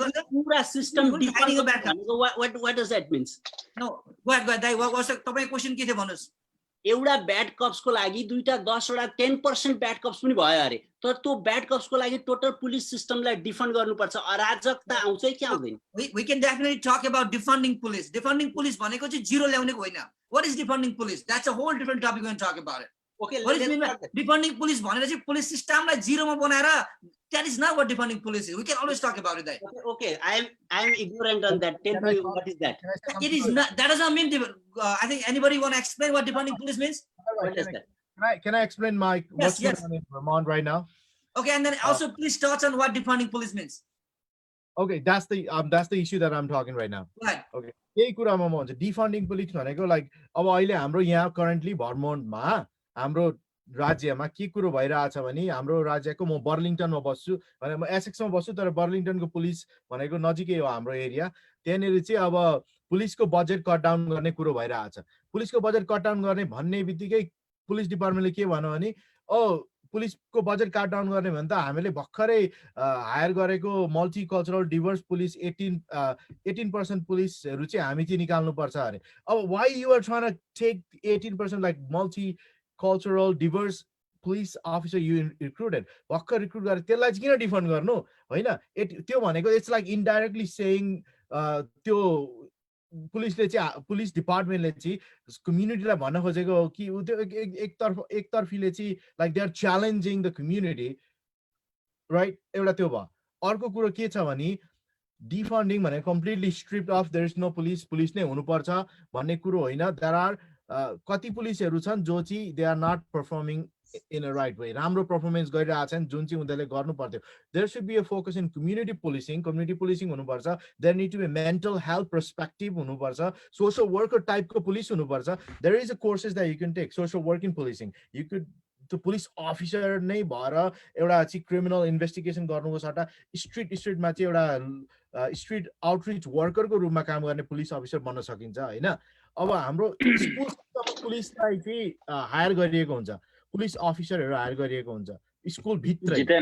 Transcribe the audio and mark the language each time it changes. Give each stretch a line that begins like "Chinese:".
Nepali: पूरा system define गर्छ।
English: what does that means? No, go ahead.
Nepali: तपाईको क्वेशन के थियो भन्नुस्? एउटा ब्याड कप्सको लागि दुईटा 10 वटा 10% ब्याड कप्स पनि भयो अरे, तर त्यो ब्याड कप्सको लागि टोटल पुलिस सिस्टमलाई डिफन्ड गर्नुपर्छ। अराजकता आउँछ कि आउँदैन?
English: We can definitely talk about defunding police.
Nepali: Defunding police भनेको चाहिँ जिरो ल्याउनेको होइन।
English: What is defunding police? That's a whole different topic. We can talk about it. Okay, what is mean by defunding police
Nepali: भनेर चाहिँ police सिस्टमलाई जिरोमा बनाएर,
English: that is not what defunding police is. We can always talk about it there. Okay, I am ignorant on that. Tell me what is that? It is not. That does not mean. I think anybody want to explain what defunding police means? What is that? Can I explain my what's going on in Vermont right now? Okay, and then also please thoughts on what defunding police means. Okay, that's the issue that I'm talking right now. Right. Okay.
Nepali: यही कुरामा म भन्छ defunding police भनेको like अब अहिले हाम्रो यहाँ currently भर्मोन्टमा हाम्रो राज्यमा के कुरो भइरहेछ भने हाम्रो राज्यको म बर्लिङटनमा बस्छु भने म एसेक्समा बस्छु तर बर्लिङटनको पुलिस भनेको नजिकै हो हाम्रो एरिया। त्यहाँनेरि चाहिँ अब पुलिसको बजेट कट डाउन गर्ने कुरो भइरहेछ। पुलिसको बजेट कट डाउन गर्ने भन्ने बित्तिकै पुलिस डिपार्टमेन्टले के भन्यो भने पुलिसको बजेट कट डाउन गर्ने भने त हामीले भर्खरै हायर गरेको मल्टिकल्चरल डिभर्स पुलिस 18% पुलिसहरु चाहिँ हामी चाहिँ निकाल्नु पर्छ अरे।
English: अब why you are trying to take 18% like multicultural diverse police officer you recruited,
Nepali: भर्खर रिक्रुट गरे त्यसलाई चाहिँ किन डिफन्ड गर्नु हैन? त्यो भनेको
English: it's like indirectly saying
Nepali: त्यो पुलिसले चाहिँ पुलिस डिपार्टमेन्टले चाहिँ कम्युनिटीलाई भन्न खोजेको हो कि एकतर्फीले चाहिँ
English: Like they are challenging the community, right?
Nepali: एउटा त्यो भयो। अर्को कुरो के छ भने डिफन्डिङ भने
English: completely stripped of there is no police,
Nepali: police नै हुनुपर्छ भन्ने कुरो होइन। देयर आर कति पुलिसहरु छन् जो चाहिँ
English: they are not performing in a right way,
Nepali: राम्रो performance गरिरहेछन् जुन चाहिँ उनीहरूले गर्नु पर्थ्यो।
English: There should be a focus in community policing
Nepali: हुनुपर्छ।
English: There need to be a mental health perspective
Nepali: हुनुपर्छ।
English: Social worker type को police हुनुपर्छ। There is a courses that you can take, social work in policing. You could the police officer
Nepali: नै भएर एउटा चाहिँ criminal investigation गर्नुको सट्टा स्ट्रीटमा चाहिँ एउटा स्ट्रीट आउटरिच वर्करको रूपमा काम गर्ने पुलिस अफिसर बन्न सकिन्छ हैन? अब हाम्रो स्कुल पुलिसलाई चाहिँ हायर गरिएको हुन्छ, पुलिस अफिसरहरु हायर गरिएको हुन्छ स्कुल भित्र।